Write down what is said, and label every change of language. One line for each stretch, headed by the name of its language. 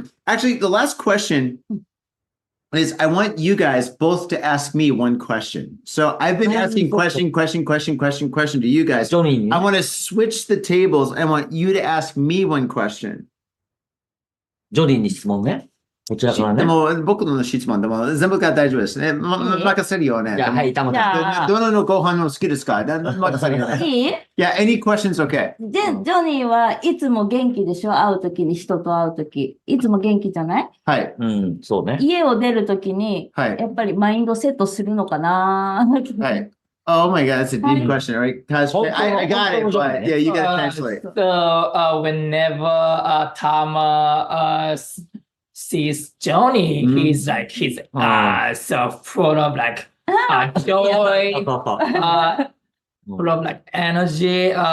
English: Actually, the last question is I want you guys both to ask me one question. So I've been asking question to you guys. I want to switch the tables. I want you to ask me one question.
Japanese: ジョニーに質問ね。こちらからね。でも僕の質問でも全部が大丈夫ですね。任せるよね。じゃあ、はい、玉さん。どのご飯の好きですか？任せるよね。いい？
English: Yeah, any questions okay?
Japanese: ジョニーはいつも元気でしょ？会うときに、人と会うとき。いつも元気じゃない？はい。そうね。家を出るときに、やっぱりマインドセットするのかな？はい。
English: Oh my God, that's a deep question, right? Because I got it, but yeah, you got to translate. So whenever Tama sees Johnny, he's so full of like joy, full of like energy.